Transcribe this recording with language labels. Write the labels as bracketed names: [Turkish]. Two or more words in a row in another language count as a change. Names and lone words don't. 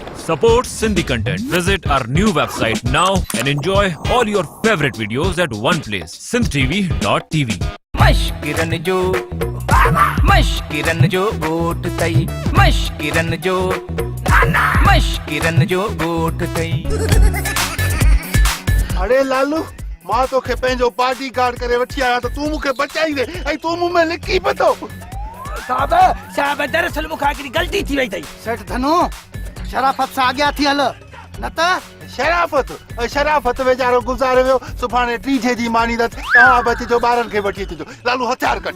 [English] Support Sindhi content. Visit our new website now and enjoy all your favorite videos at one place. sindhtv.tv. [Sindhi] मश्किरन जो गोट तई मश्किरन जो गोट तई अरे लालू मां तोखे पंहिंजो पार्टी कार्ड करे वठी आया त तूं मूंखे बचाई दे ऐं तूं मूं में लिकी पतो साहब दरअसल मूंखां हिकिड़ी ग़लती थी वई अथई सेठ धनु शराफत सां अॻियां थी हल न त शराफत वेचारो गुज़ारे वियो सुभाणे टीजे जी मानी त तव्हां बि अचिजो ॿारनि खे वठी अचिजो लालू हथियार कट